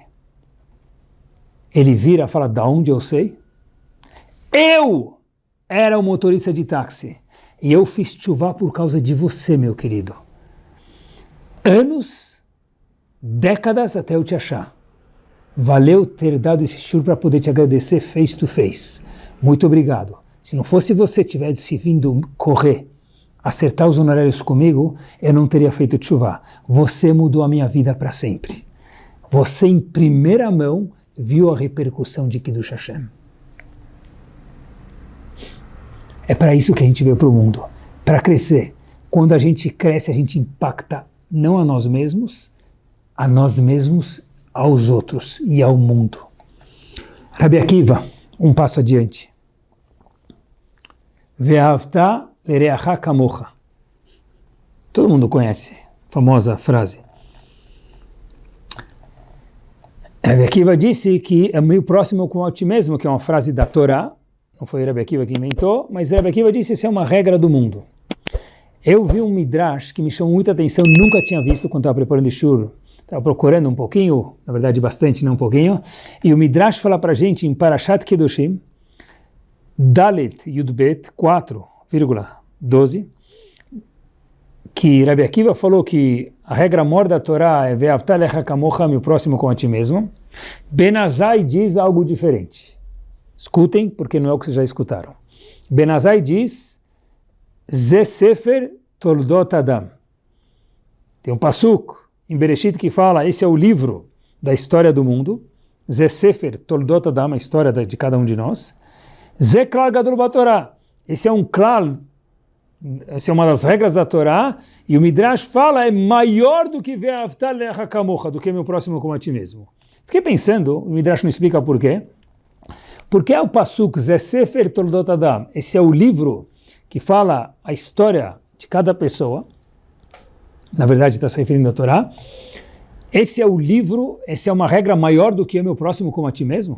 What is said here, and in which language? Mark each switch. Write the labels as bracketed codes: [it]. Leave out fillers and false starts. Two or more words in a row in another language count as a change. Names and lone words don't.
[pt] Ele vira e fala, de onde eu sei? Eu era o motorista de táxi e eu fiz tchuvá por causa de você, meu querido. Anos, décadas até eu te achar. Valeu ter dado esse shiur para poder te agradecer [en] face to face. [pt] Muito obrigado. Se não fosse você tivesse vindo correr, acertar os honorários comigo, eu não teria feito tchuvá. Você mudou a minha vida para sempre. Você em primeira mão viu a repercussão de [he] קידוש השם. [pt] É para isso que a gente veio para o mundo, para crescer. Quando a gente cresce, a gente impacta não a nós mesmos, aos outros e ao mundo. Rabi Akiva, um passo adiante. [he] ואהבת לרעך כמוך. [pt] Todo mundo conhece a famosa frase. Rabbi Akiva disse que é meio próximo com a ti mesmo, que é uma frase da Torá. Não foi Rabbi Akiva que inventou, mas Rabbi Akiva disse que isso é uma regra do mundo. Eu vi um midrash que me chamou muita atenção, nunca tinha visto quando estava preparando o shur. Estava procurando um pouquinho, na verdade bastante, não um pouquinho. E o midrash fala para a gente em Parashat Kedoshim, [he] ד׳ י״ב [pt] 4,12, que Rabbi Akiva falou que a regra maior da Torá é [he] ואהבת לך כמוך, [pt] meu próximo como a ti mesmo. Ben Azai diz algo diferente. Escutem, porque não é o que vocês já escutaram. [he] Ben Azai diz זה ספר תולדות אדם. [pt] Tem um pasuk em Bereshit que fala, esse é o livro da história do mundo. [he] זה ספר תולדות אדם, [pt] a história de cada um de nós. [he] זה כלל גדול בתורה. [pt] Esse é um klal, essa é uma das regras da Torá, e o Midrash fala, é maior do que [he] ואהבת לך כמוך, [pt] do que meu próximo como a ti mesmo. Fiquei pensando, o Midrash não explica por quê. Porque é o pasuk [he] זה ספר תולדות אדם. [pt] Esse é o livro que fala a história de cada pessoa. Na verdade está se referindo à Torá. Esse é o livro, essa é uma regra maior do que o meu próximo como a ti mesmo?